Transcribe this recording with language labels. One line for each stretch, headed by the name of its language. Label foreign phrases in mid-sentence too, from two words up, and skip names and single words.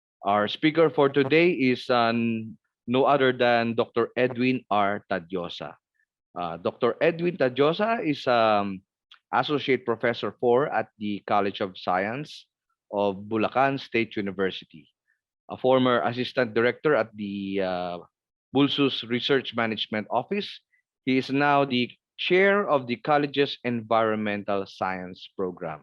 English: Our speaker for today is no other than Dr. Edwin R. Tadiosa. Dr. Edwin Tadiosa is Associate Professor 4 at the College of Science of Bulacan State University, a former Assistant Director at the Bulsus Research Management Office. He is now the Chair of the college's Environmental Science Program.